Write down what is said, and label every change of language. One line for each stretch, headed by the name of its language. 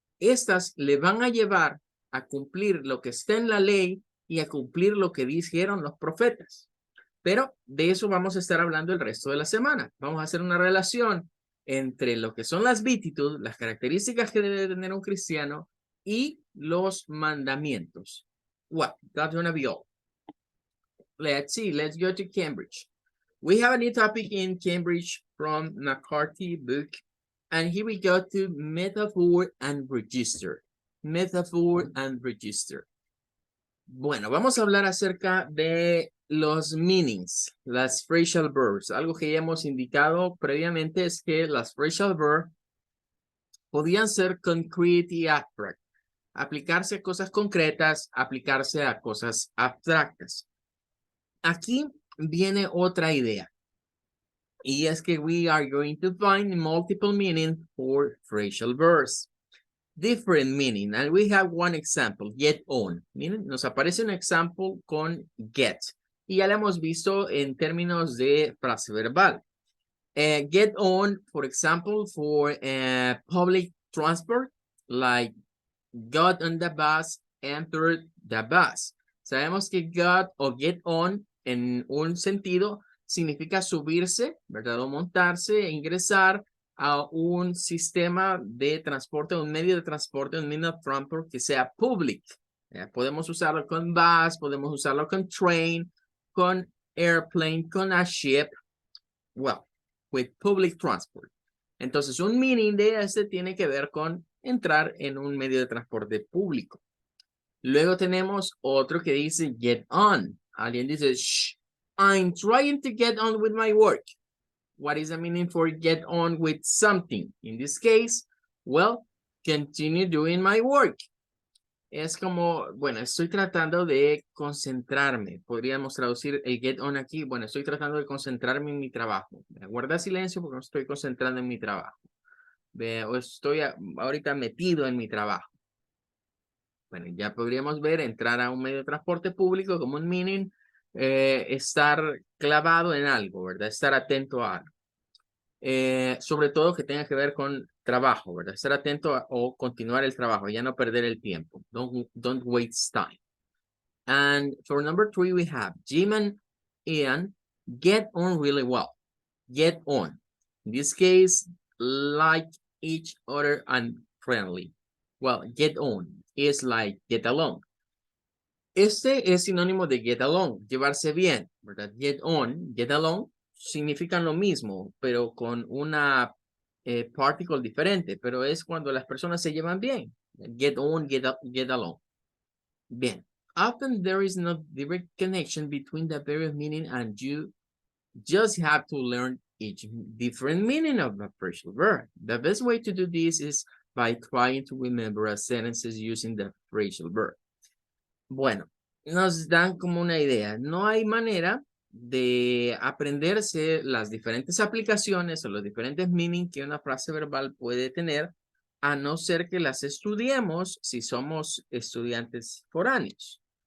Spanish: Estas le van a llevar a cumplir lo que está en la ley y a cumplir lo que dijeron los profetas. Pero de eso vamos a estar hablando el resto de la semana. Vamos a hacer una relación entre lo que son las beatitudes, las características que debe tener un cristiano y los mandamientos.
English: Well, that's gonna be all. Let's see, let's go to Cambridge. We have a new topic in Cambridge from McCarthy book, and here we go to metaphor and register. Metaphor and register.
Spanish: Bueno, vamos a hablar acerca de los meanings, las phrasal verbs. Algo que ya hemos indicado previamente es que las phrasal verbs podían ser concrete y abstract. Aplicarse a cosas concretas, aplicarse a cosas abstractas. Aquí viene otra idea. Y es que
English: we are going to find multiple meanings for phrasal verbs. Different meaning, and we have one example, get on.
Spanish: Miren, nos aparece un example con get. Y ya lo hemos visto en términos de frase verbal.
English: Get on, for example, for public transport, like got on the bus, entered the bus.
Spanish: Sabemos que got o get on en un sentido significa subirse, ¿verdad? O montarse, ingresar a un sistema de transporte, un medio de transporte, un medio de transport que sea public. Podemos usarlo con bus, podemos usarlo con train, con airplane, con a ship.
English: Well, with public transport.
Spanish: Entonces, un meaning de este tiene que ver con entrar en un medio de transporte público. Luego tenemos otro que dice get on. Alguien dice,
English: shh, I'm trying to get on with my work. What is the meaning for get on with something? In this case, well, continue doing my work.
Spanish: Es como, bueno, estoy tratando de concentrarme. Podríamos traducir el get on aquí. Bueno, estoy tratando de concentrarme en mi trabajo. Guarda silencio porque no estoy concentrando en mi trabajo. O estoy ahorita metido en mi trabajo. Bueno, ya podríamos ver entrar a un medio de transporte público como un meaning, estar clavado en algo, ¿verdad? Estar atento a algo. Sobre todo que tenga que ver con trabajo, ¿verdad? Estar atento o continuar el trabajo, ya no perder el tiempo.
English: Don't waste time. And for number 3, we have Jim and Ian get on really well. Get on. In this case, like each other and friendly. Well, get on is like get along.
Spanish: Este es sinónimo de get along, llevarse bien, ¿verdad? Get on, get along significan lo mismo, pero con una particle diferente, pero es cuando las personas se llevan bien.
English: Get on, get along.
Spanish: Bien.
English: Often there is no direct connection between the various meaning and you just have to learn each different meaning of a phrasal verb. The best way to do this is by trying to remember a sentences using the phrasal verb.
Spanish: Bueno, nos dan como una idea. No hay manera de aprenderse las diferentes aplicaciones o los diferentes meaning que una frase verbal puede tener, a no ser que las estudiemos si somos estudiantes foráneos.